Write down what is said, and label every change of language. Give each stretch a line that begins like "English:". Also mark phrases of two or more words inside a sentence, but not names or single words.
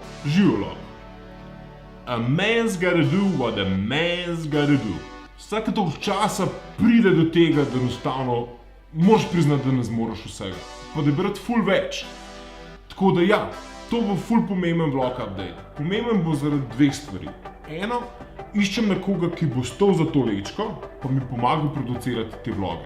Slovenian: Življenje.
English: A man's gotta do what a man's gotta do.
Slovenian: Vsake toliko časa pride do tega, da enostavno moraš priznati, da ne zmoreš vsega. Pa da bi rad ful več. Tako da ja, to bo ful pomemben
English: vlog update.
Slovenian: Pomemben bo zaradi dveh stvari. Eno, iščem nekoga, ki bo stal za to lečko, pa mi pomagal producirati te vloge.